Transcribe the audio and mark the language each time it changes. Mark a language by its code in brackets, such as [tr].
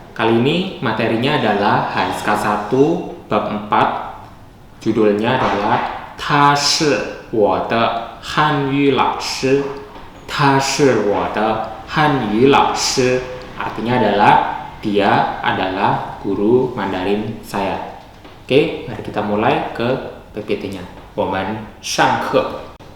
[id] Kali ini materinya adalah HSK 1 bab 4. Judulnya adalah [zh] 他是我的汉语老师. 他是我的汉语老师 [id] artinya adalah dia adalah guru Mandarin saya. Oke, mari kita mulai ke PPT-nya. [zh] 我们上课.